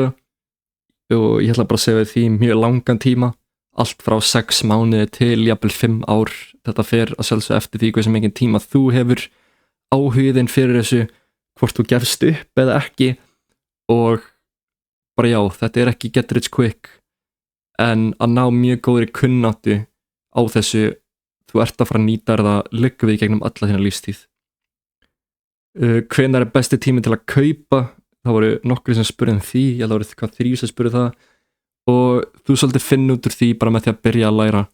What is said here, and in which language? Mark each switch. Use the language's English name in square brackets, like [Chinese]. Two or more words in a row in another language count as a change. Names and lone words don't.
[Icelandic] Og ég ætla bara að segja því mjög langan tíma, allt frá 6 mánuði til jafnvel 5 ár. Þetta fer að sjálfsögðu eftir því hversu mikinn tíma þú hefur, áhugðin fyrir þessu, hvort þú gefst upp eða ekki og bara já, þetta er ekki [English] get rich quick [Icelandic] en að ná mjög góðri kunnáttu á þessu, þú ert að fara að nýta það liggur við gegnum alla þína lífstíð. Hvenær er besti tími til að kaupa? Það voru nokkrir sem spurði því, ég held að voru hvað 3 sem spurði það og þú svolítið finn út úr því bara með því að byrja að læra.